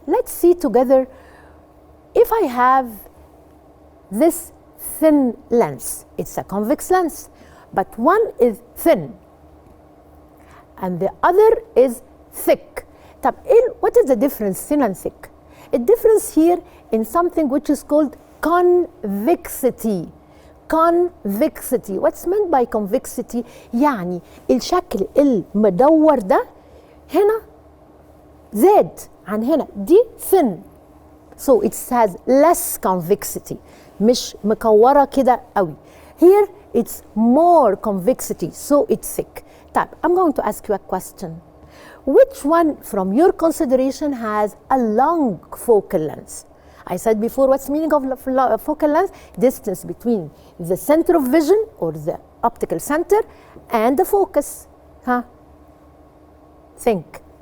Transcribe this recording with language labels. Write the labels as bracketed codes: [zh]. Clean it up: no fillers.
[en] Let's see together, if I have this thin lens, it's a convex lens, but one is thin and the other is thick. [ar] طب [en] what is the difference thin and thick? The difference here in something which is called convexity. Convexity. What's meant by convexity? [ar] يعني الشكل المدور ده هنا زاد عن هنا، دي [en] thin, so it has less convexity، [ar] مش مكورة كده قوي. [en] Here it's more convexity, so it's thick. طيب I'm going to ask you a question. Which one from your consideration has a long focal length? I said before, what's the meaning of focal length? Distance between the center of vision or the optical center and the focus. Huh? Think.